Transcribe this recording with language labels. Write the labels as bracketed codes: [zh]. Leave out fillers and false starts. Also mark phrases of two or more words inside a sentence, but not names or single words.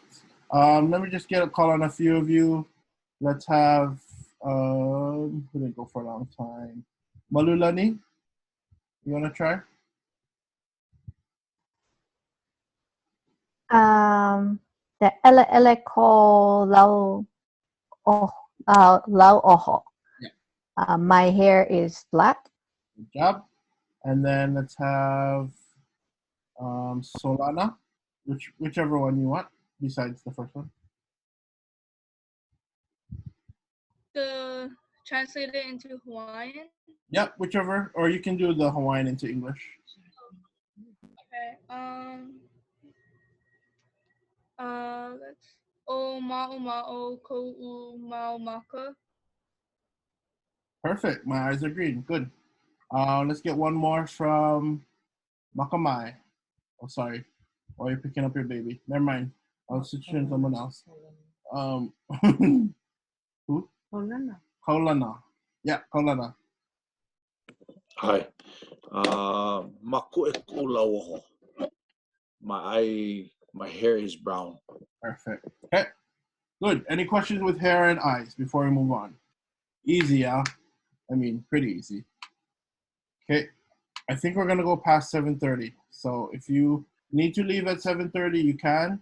[en] Let me just get a call on a few of you. Let's have who didn't go for a long time? Malulani, you wanna try? [haw] The ʻELE'ELE ko lauoho. [en] Yeah. My hair is black. Good job. And then let's have Solana, whichever one you want, besides the first one. To translate it into Hawaiian. Yep, whichever, or you can do the Hawaiian into English. Okay. Let's. [haw] O ma'o ko'u mau maka. [en] Perfect. My eyes are green. Good. Let's get one more from Makamai. Oh, sorry. Oh, you're picking up your baby. Never mind. I'll switch in someone else. Who? Kaulana. Yeah, Kaulana. [haw] Hi. Maku e ku lauoho. [en] My hair is brown. Perfect. Okay. Good. Any questions with hair and eyes before we move on? Easy, yeah? I mean, pretty easy. Okay. I think we're going to go past 7:30. So if you need to leave at 7:30, you can.